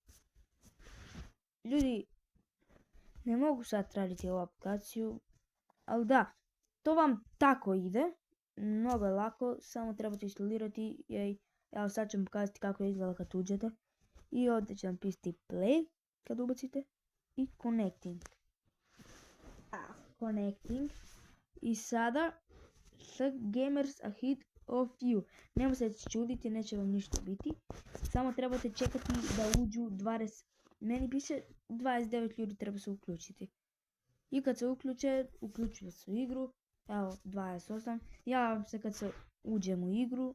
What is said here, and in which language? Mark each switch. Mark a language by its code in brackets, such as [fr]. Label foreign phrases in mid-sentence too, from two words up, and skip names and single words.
[hr] Ljudi, ne mogu sad tražiti ovu aplikaciju. Ali da, to vam tako ide. Mnogo je lako. Samo trebate instalirati. Evo, sad ću vam pokazati kako izgleda kad uđete. I ovdje će vam pisati play kad ubacite. [en] I connecting. Connecting. [hr] I sada [en] gamers ahead of you. [hr] Nemo se čuditi, neće vam ništa biti. Samo trebate čekati da uđu 20. Meni piše 29 ljudi treba se uključiti. I kad se uključuju se u igru. Evo, 28. Javim se kad se uđem u igru.